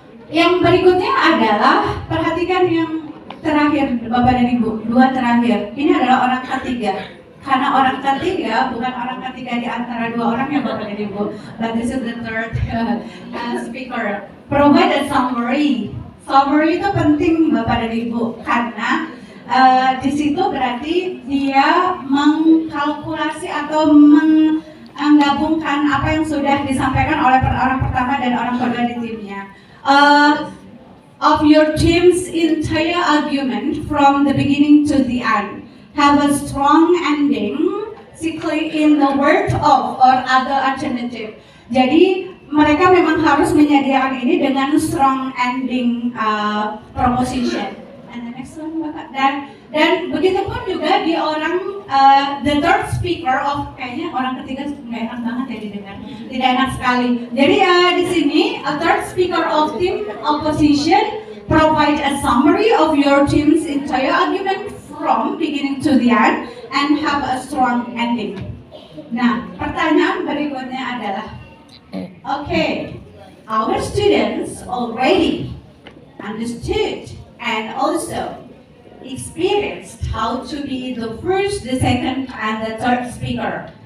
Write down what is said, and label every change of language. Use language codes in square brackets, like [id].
[id] Yang berikutnya adalah perhatikan yang terakhir Bapak dan Ibu, dua terakhir. Ini adalah orang ketiga. Karena orang ketiga bukan orang ketiga di antara dua orang yang Bapak dan Ibu. [en] But this is the third speaker. Provide a summary. [id] Summary itu penting Bapak dan Ibu karena di situ berarti dia mengkalkulasi atau menggabungkan apa yang sudah disampaikan oleh orang pertama dan orang kedua di timnya. [en] Of your team's entire argument from the beginning to the end have a strong ending, simply in the word of or other alternative. [id] Jadi mereka memang harus menyediakan ini dengan [en] strong ending proposition. And the next one, Bapak. [id] Dan begitu pun juga di orang [en] the third speaker of [id] kayaknya orang ketiga nggak enak banget ya didengar, tidak enak sekali. Jadi di sini [en] a third speaker of team opposition provide a summary of your team's entire argument from beginning to the end and have a strong ending. [id] Nah, pertanyaan berikutnya adalah, [en] okay, our students already understood and also experienced how to be the first, the second, and the third speaker.